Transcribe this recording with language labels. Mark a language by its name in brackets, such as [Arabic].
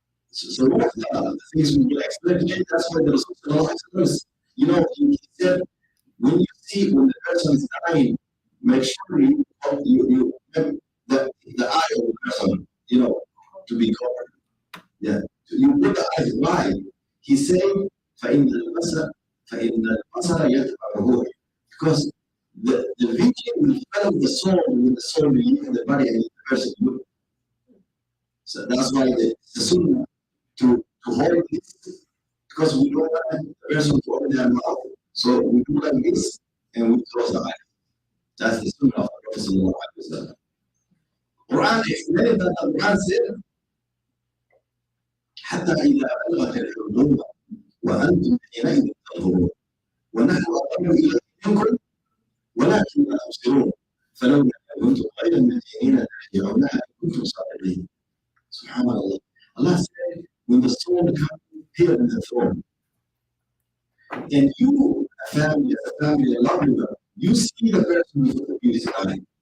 [English] So one of the things we will explain today, that's why the Rasul, he said, when the person is dying, make sure you the eye of the person to be covered. Yeah. You put the eyes wide. [Arabic] He said, فَإِنَّ الْبَصَرَ يَتْبَعُ الرُّوحَ. [English] Because the vision will follow the soul when the soul will leave the body and the person will. So that's why the sunnah to hold this, because we don't want the person to open their mouth. So we do like this and we close the eyes. That's the sunnah of the Prophet Sallallahu Alaihi Wasallam. Quran explained that the Quran said, [Arabic] حتى إذا بلغت الحلقوم وأنتم حينئذ تنظرون ونحن أقرب إليه منكم ولكن لا تبصرون فلولا كنتم غير المدينين ترجعونها إن كنتم صادقين. Subhanallah. [English] Allah said, when the soul comes here in the throne, and you, a family, a loved one, you see the person with the beauty eye.